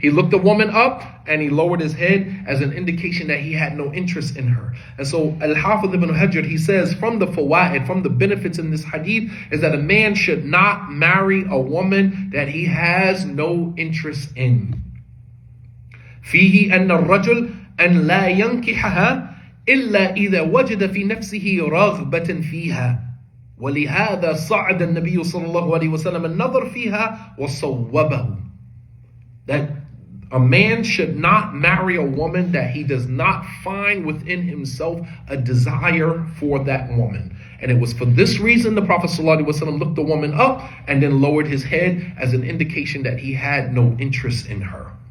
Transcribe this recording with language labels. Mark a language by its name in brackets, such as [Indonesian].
[English] He looked the woman up and he lowered his head as an indication that he had no interest in her. And so Al-Hafidh ibn Hajar, he says, from the fawaid, from the benefits in this hadith, is that a man should not marry a woman that he has no interest in. [Arabic] فيه أن الرجل أن لا ينكحها إلا إذا وجد في نفسه رغبة فيها ولهذا صعد النبي صلى الله عليه وسلم النظر فيها وصوبه. [English] That a man should not marry a woman that he does not find within himself a desire for that woman. And it was for this reason the Prophet ﷺ looked the woman up and then lowered his head as an indication that he had no interest in her.